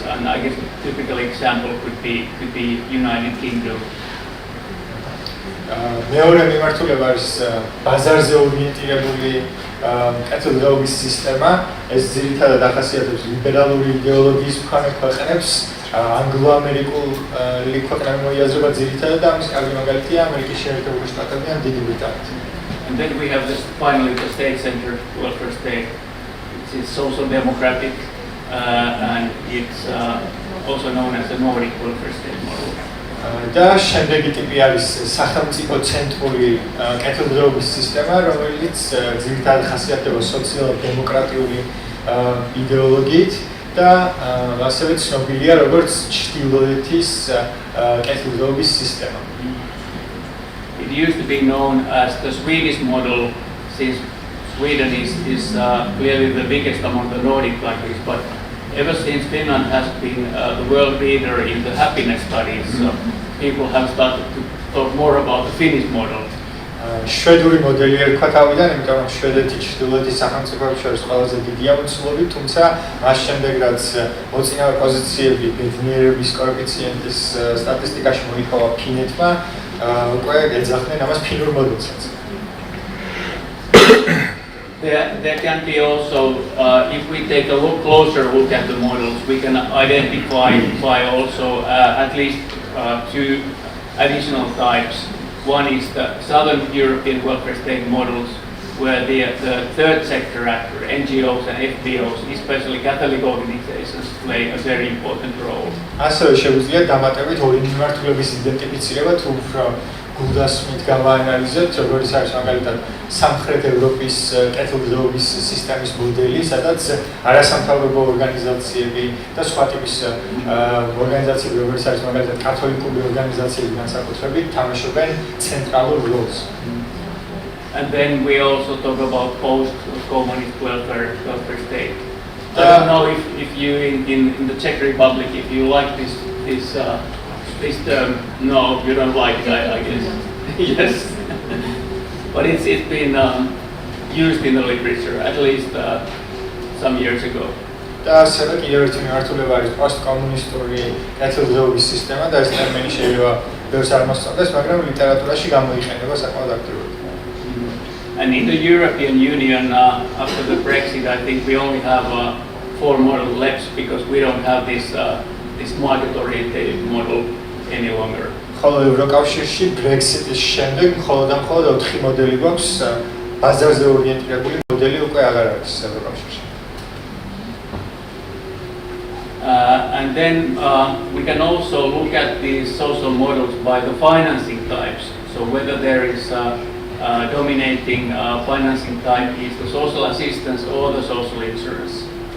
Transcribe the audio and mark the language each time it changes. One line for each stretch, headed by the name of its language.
English: And I guess the typical example could be United Kingdom.
Georgian: მეორე მიმართულება არის ბაზარზე ორიენტირებული კეთილდღეობის სისტემა. ეს ძირითადად ახასიათებს ლიბერალური იდეოლოგიის მქონე ქვეყნებს. ანგლო-ამერიკული ქვეყნები მოიაზრება ძირითადად და ამის კარგი მაგალითია ამერიკის შეერთებული შტატები ან დიდი ბრიტანეთი.
English: And then we have finally the state-centered welfare state. It's social democratic, and it's also known as the Nordic welfare state model.
Georgian: და შემდეგი ტიპი არის სახელმწიფო ცენტრული კეთილდღეობის სისტემა, რომელიც ძირითადად ხასიათდება სოციალ-დემოკრატიული იდეოლოგიით და ასევე ცნობილია როგორც ჩრდილოეთის კეთილდღეობის სისტემა.
English: It used to be known as the Swedish model, since Sweden is clearly the biggest among the Nordic countries, but ever since Finland has been the world leader in the happiness studies, people have started to talk more about the Finnish model.
Georgian: შვედური მოდელი ერქვა თავიდან, იმიტომ რომ შვედეთი ჩრდილოეთის სახელმწიფოებს შორის ყველაზე დიდია მოცულობით, თუმცა მას შემდეგ რაც მოწინავე პოზიციები ბედნიერების კოეფიციენტის სტატისტიკაში მოიპოვა ფინეთმა, უკვე ეძახდნენ ამას ფინურ მოდელსაც.
English: There can be also, if we take a closer look at the models, we can identify also at least two additional types. One is the Southern European welfare state models, where the third sector actor, NGOs and FBOs, especially Catholic organizations, play a very important role.
Georgian: ასევე შეუძლია დამატებით ორი მიმართულების იდენტიფიცირება, თუ უფრო გულდასმით გავაანალიზებთ, როგორც არის მაგალითად სამხრეთ ევროპის კეთილდღეობის სისტემის მოდელი, სადაც არასამთავრობო ორგანიზაციები და სხვა ტიპის ორგანიზაციები, როგორც არის მაგალითად კათოლიკური ორგანიზაციები განსაკუთრებით, თამაშობენ ცენტრალურ როლს.
English: And then we also talk about post-communist welfare state. I don't know if you in the Czech Republic, if you like this term. No, you don't like it, I guess. Yes. But it's been used in the literature, at least some years ago.
Georgian: და ასევე კიდევ ერთი მიმართულება არის პოსტკომუნისტური კეთილდღეობის სისტემა და ეს ტერმინი შეიძლება ბევრს არ მოსწონდეს, მაგრამ ლიტერატურაში გამოიყენება საკმაოდ აქტიურად.
English: And in the European Union, after the Brexit, I think we only have 4 models left because we don't have this market-oriented model any longer.
Georgian: ხოლო ევროკავშირში Brexit-ის შემდეგ მხოლოდ 4 მოდელი გვაქვს, ბაზარზე ორიენტირებული მოდელი უკვე აღარ არის ევროკავშირში.
English: And then we can also look at these social models by the financing types. So whether there is dominating financing type is the social assistance or the social insurance.